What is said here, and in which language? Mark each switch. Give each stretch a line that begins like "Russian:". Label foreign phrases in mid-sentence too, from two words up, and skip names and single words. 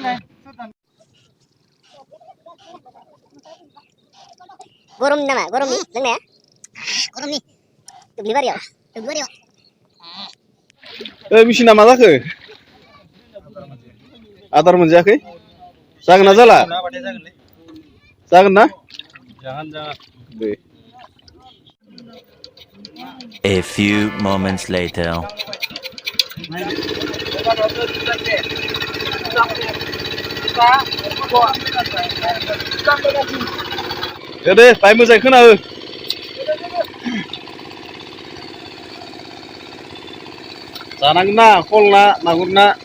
Bodo: गरम नामा? गरमनि लोंनाया? गरमनि दुब्लिबारियाव। मेचिना मा जाखो? आदार मोनजायाखै? जागोन ना जाला? जागोन ना? दे।
English: A few moments later.
Bodo: दे बाय मोजाङै खोनाहो। जानांगोन ना खल ना मागुर ना।